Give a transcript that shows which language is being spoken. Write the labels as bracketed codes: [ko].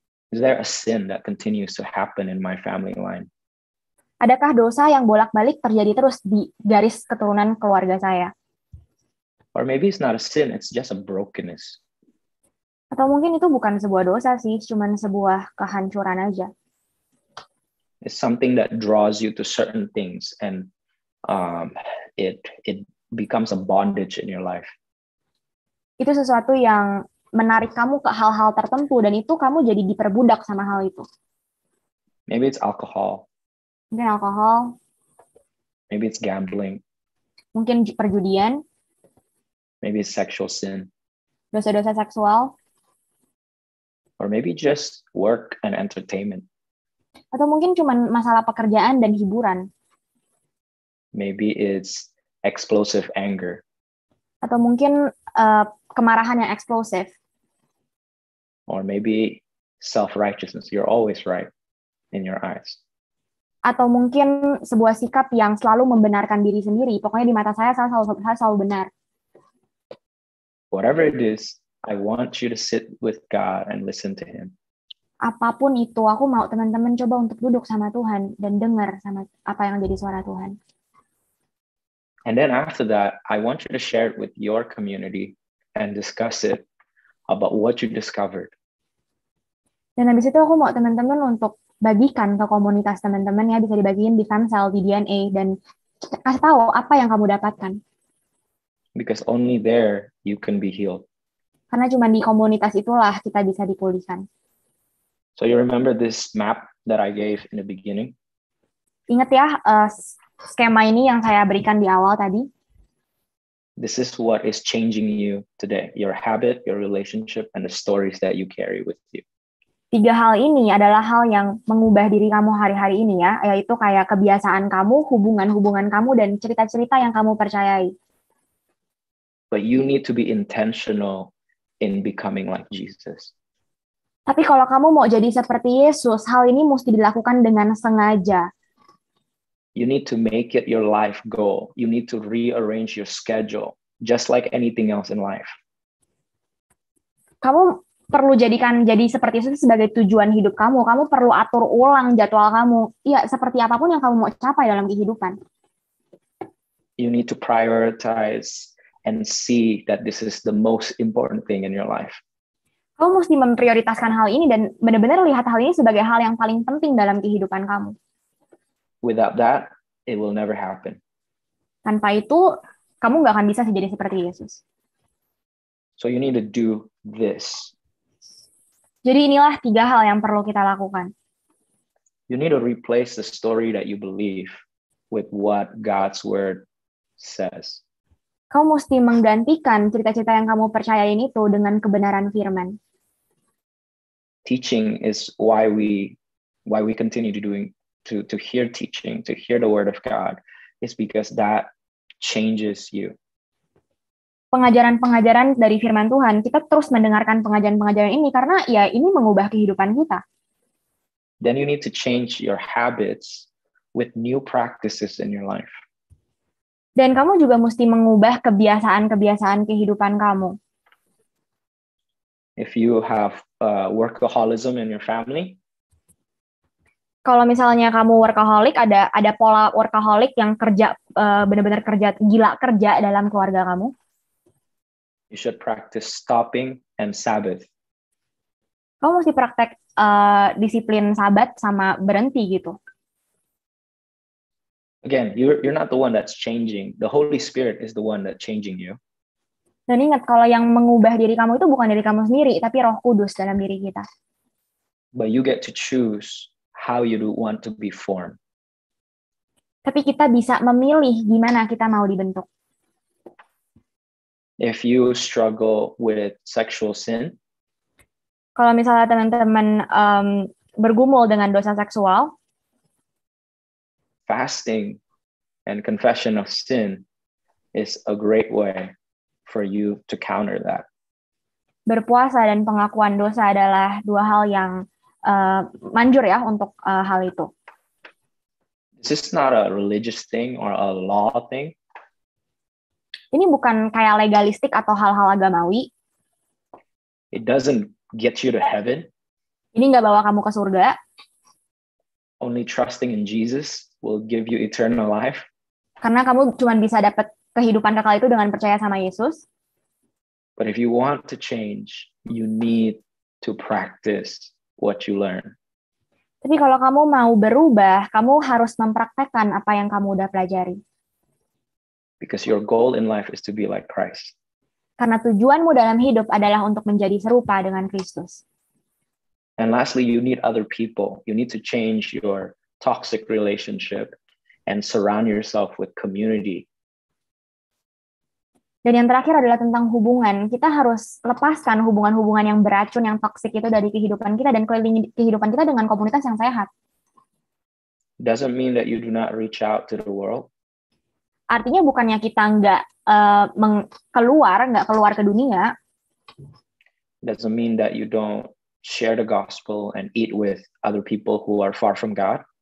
[en] Is there a sin that continues to happen in my family line? [id] Adakah dosa yang bolak-balik terjadi terus di garis keturunan keluarga saya? [en] Or maybe it's not a sin, it's just a brokenness. [id] Atau mungkin itu bukan sebuah dosa sih, cuman sebuah kehancuran aja. [en] It's something that draws you to certain things, and it becomes a bondage in your life. [id] Itu sesuatu yang menarik kamu ke hal-hal tertentu, dan itu kamu jadi diperbudak sama hal itu. [en] Maybe it's alcohol. [id] Mungkin alkohol. [en] Maybe it's gambling. [id] Mungkin perjudian. [en] Maybe it's sexual sin. [id] Dosa-dosa seksual. [en] Or maybe just work and entertainment. [id] Atau mungkin cuma masalah pekerjaan dan hiburan. [en] Maybe it's explosive anger. [id] Atau mungkin kemarahan yang eksplosif. [en] Or maybe self-righteousness. You're always right in your eyes. [id] Atau mungkin sebuah sikap yang selalu membenarkan diri sendiri. Pokoknya di mata saya selalu benar. [en] Whatever it is, I want you to sit with God and listen to Him. [id] Apapun itu, aku mau teman-teman coba untuk duduk sama Tuhan dan dengar sama apa yang jadi suara Tuhan. [en] And then after that, I want you to share it with your community and discuss it about what you discovered. [id] Dan habis itu aku mau teman-teman untuk bagikan ke komunitas teman-teman, ya bisa dibagiin di Famcell, di DNA, dan kasih tahu apa yang kamu dapatkan. [en] Because only there you can be healed. [id] Karena cuma di komunitas itulah kita bisa dipulihkan. [en] So you remember this map that I gave in the beginning? [id] Ingat ya, skema ini yang saya berikan di awal tadi. [en] This is what is changing you today. Your habit, your relationship, and the stories that you carry with you. [id] 3 hal ini adalah hal yang mengubah diri kamu hari-hari ini ya, yaitu kayak kebiasaan kamu, hubungan-hubungan kamu, dan cerita-cerita yang kamu percayai. [en] But you need to be intentional in becoming like Jesus. [id] Tapi kalau kamu mau jadi seperti Yesus, hal ini mesti dilakukan dengan sengaja. [en] You need to make it your life goal. You need to rearrange your schedule, just like anything else in life. [id] Kamu perlu jadi seperti Yesus sebagai tujuan hidup kamu. Kamu perlu atur ulang jadwal kamu. Ya, seperti apapun yang kamu mau capai dalam kehidupan. [en] You need to prioritize and see that this is the most important thing in your life. [id] Kamu mesti memprioritaskan hal ini dan benar-benar lihat hal ini sebagai hal yang paling penting dalam kehidupan kamu. [en] Without that, it will never happen. [id] Tanpa itu, kamu nggak akan bisa jadi seperti Yesus. [en] So you need to do this. [id] Jadi inilah 3 hal yang perlu kita lakukan. [en] You need to replace the story that you believe with what God's word says. [id] Kamu mesti menggantikan cerita-cerita yang kamu percayain itu dengan kebenaran firman. [en] Teaching is why we continue to to hear teaching, to hear the word of God, is because that changes you. [id] Pengajaran-pengajaran dari firman Tuhan, kita terus mendengarkan pengajaran-pengajaran ini karena ya ini mengubah kehidupan kita. [en] Then you need to change your habits with new practices in your life. [id] Dan kamu juga mesti mengubah kebiasaan-kebiasaan kehidupan kamu. [en] If you have workaholism in your family, [id] kalau misalnya kamu workaholic, ada pola workaholic yang kerja benar-benar kerja gila kerja dalam keluarga kamu. [en] You should practice stopping and Sabbath. [id] Kamu mesti praktek disiplin sabat sama berhenti gitu. [en] Again, you're not the one that's changing. The Holy Spirit is the one that's changing you. [id] Dan ingat, kalau yang mengubah diri kamu itu bukan diri kamu sendiri, tapi Roh Kudus dalam diri kita. [en] But you get to choose how you want to be formed. [id] Tapi kita bisa memilih gimana kita mau dibentuk. [en] If you struggle with sexual sin, [id] kalau misalnya teman-teman bergumul dengan dosa seksual, [en] fasting and confession of sin is a great way for you to counter that. [id] Berpuasa dan pengakuan dosa adalah dua hal yang manjur ya untuk hal itu. [en] This is not a religious thing or a law thing. [id] Ini bukan kayak legalistik atau hal-hal agamawi. [en] It doesn't get you to heaven. [id] Ini nggak bawa kamu ke surga. [en] Only trusting in Jesus will give you eternal life. [id] Karena kamu cuma bisa dapat kehidupan kekal itu dengan percaya sama Yesus. [en] But if you want to change, you need to practice what you learn. [id] Tapi kalau kamu mau berubah, kamu harus mempraktekkan apa yang kamu udah pelajari. [en] Because your goal in life is to be like Christ. [id] Karena tujuanmu dalam hidup adalah untuk menjadi serupa dengan Kristus. [en] And lastly, you need other people. You need to change your toxic relationship and surround yourself with community. [id] Dan yang terakhir adalah tentang hubungan. Kita harus lepaskan hubungan-hubungan yang beracun, yang toksik itu dari kehidupan kita dan kelilingi kehidupan kita dengan komunitas yang sehat. [en] Doesn't mean that you do not reach out to the world. [id] Artinya bukannya kita nggak keluar ke dunia. [en] Doesn't mean that you don't share the gospel and eat with other people who are far from God.